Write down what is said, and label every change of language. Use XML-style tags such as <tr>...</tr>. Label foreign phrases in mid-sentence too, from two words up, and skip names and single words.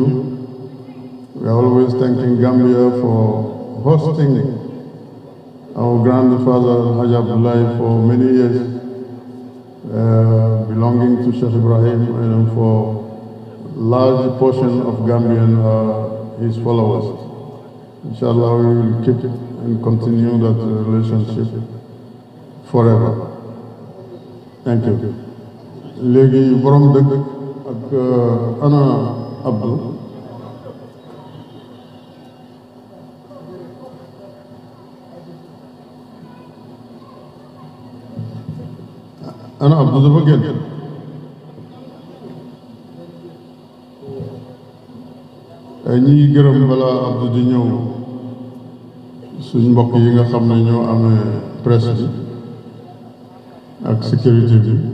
<en>We are always thanking Gambia for hosting our grandfather Hajj Abdullahi for many years, belonging to Sheikh Ibrahim, and for large portion of Gambian his followers. Inshallah, we will keep and continue that relationship forever. Thank you.</en> <wo>Léegi borom dëkk ak ana Abdou. ana Abdou dafa génn ñi ngi gërëm balaa Abdou di ñëw suñ mbokk yi nga xam ne ñoo amee presse bi ak sécurité bi</wo>